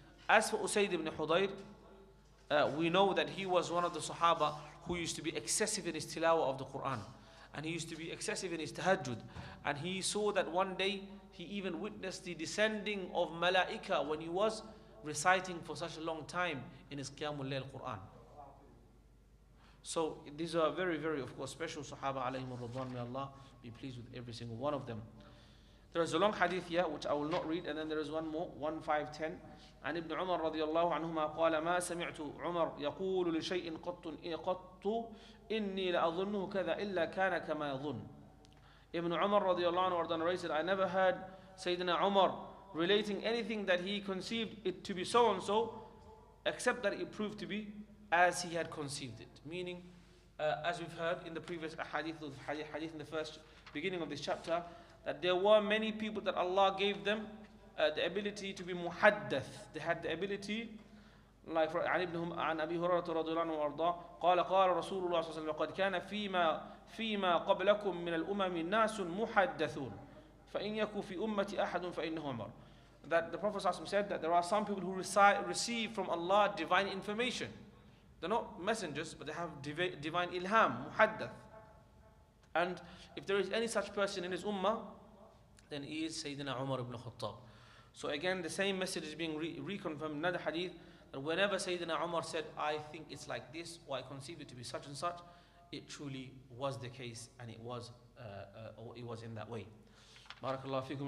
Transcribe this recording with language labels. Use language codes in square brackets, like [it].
[en] As for Usayd ibn Hudayr, we know that he was one of the Sahaba who used to be excessive in his tilawah of the Quran, and he used to be excessive in his tahajjud, and he saw that one day he even witnessed the descending of malaika when he was reciting for such a long time in his Qiyamul Layl Quran. So these are very of course special Sahaba alayhim radwan. May Allah be pleased with every single one of them. There is a long hadith here which I will not read, and then there is one more, 1510. [ar] عن ابن عمر رضي الله عنهما قال ما سمعت عمر يقول لشيء قط إني لأظنه كذا إلا كان كما يظن. [en] Ibn Umar رضي الله عنه narrated, I never heard Sayyidina Umar relating anything that he conceived it to be so and so, except that it proved to be as he had conceived it. Meaning, as we've heard in the previous hadith in the first beginning of this chapter, that there were many people that Allah gave them the ability to be muhaddath. They had the ability, like [ar] عن أبي هريرة رضي الله عنه وأرضاه قال رسول الله صلى الله عليه وسلم لقد كان فيما قبلكم من الأمم ناس محدثون فإن يكن في أمتي أحد فإنه عمر. [en] that the Prophet ﷺ said that there are some people who receive from Allah divine information. They're not messengers, but they have divine ilham, muhaddath. And if there is any such person in his ummah, then he is Sayyidina Umar ibn Khattab. So again, the same message is being reconfirmed in another hadith, that whenever Sayyidina Umar said, I think it's like this, or I conceive it to be such and such, it truly was the case, and it was in that way. Barakallahu fikum.